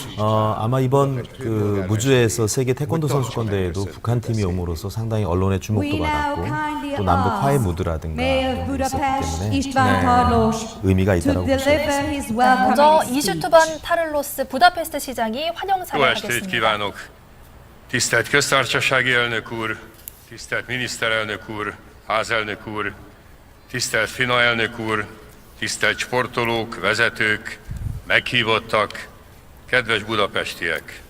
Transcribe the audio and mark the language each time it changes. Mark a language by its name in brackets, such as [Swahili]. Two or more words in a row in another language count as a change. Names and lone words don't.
[Korean] 아마 이번 그 무주에서 세계 태권도 선수권 대회도 북한 팀이 옴으로써 상당히 언론의 주목도 받았고 또 남북 화해 무드라든가 이런 게 있었기 때문에 의미가 있다고 볼 수 있습니다. 먼저 이슈투반 타를로스 부다페스트 시장이 환영사를 [Hungarian] Jó estét [Korean] 하겠습니다. [Hungarian] kívánok! Tisztelt köztársasági elnök úr, tisztelt miniszterelnök úr, házelnök úr, tisztelt FINA elnök úr, tisztelt sportolók, vezetők, meghívottak, kedves budapestiek!